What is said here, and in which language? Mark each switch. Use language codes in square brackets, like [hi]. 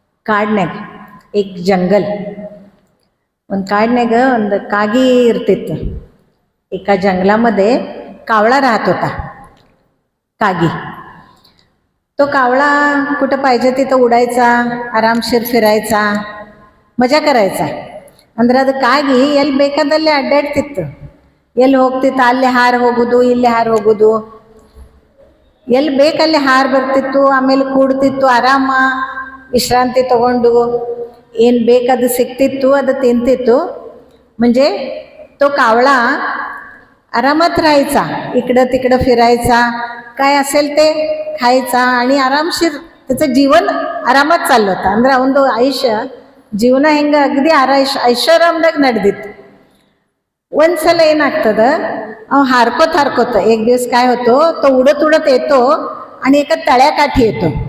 [kn] ಕಾಡ್ನ್ಯಾಗ एक ಜಂಗಲ್ ಒಂದು ಕಾಡ್ನ್ಯಾಗ ಒಂದು कागी ಇರ್ತಿತ್ತು. [mr] एका जंगलामध्ये कावळा राहत होता. कागी तो कावळा कुठं पाहिजे तिथं उडायचा, आरामशीर फिरायचा, मजा करायचा. [kn] ಅಂದ್ರೆ ಅದು ಕಾಗಿ ಎಲ್ಲಿ ಬೇಕಾದಲ್ಲಿ ಅಡ್ಡಾಡ್ತಿತ್ತು. ಎಲ್ಲಿ ಹೋಗ್ತಿತ್ತು ಅಲ್ಲಿ ಹಾರಿ ಹೋಗೋದು, ಇಲ್ಲಿ ಹಾರಿ ಹೋಗೋದು, ಎಲ್ಲಿ ಬೇಕಲ್ಲಿ ಹಾರಿ ಬರ್ತಿತ್ತು. ಆಮೇಲೆ ಕೂಡ್ತಿತ್ತು, ಆರಾಮ विश्रांती तಗೊಂಡು ಏನು ಬೇಕದು ಸಿಕ್ತಿತ್ತು, ಅದು ತಿಂತಿತ್ತು. [mr] म्हणजे तो कावळा आरामात राहायचा, इकडं तिकडं फिरायचा, काय असेल ते खायचा आणि आरामशीर त्याचं जीवन आरामात चाललं होतं. [kn] ಅಂದ್ರೆ ಅವನದು ಆಯುಷ್ಯ ಜೀವನ ಹೆಂಗೆ ಅಗದಿ ಐಷಾರಾಮದಾಗ ನಡೆದಿತ್ತು. ಒಂದ್ಸಲ ಏನಾಗ್ತದ, [mr] अव हारकोत एक दिवस काय होतो, तो उडत उडत येतो आणि एका तळ्याकाठी येतो.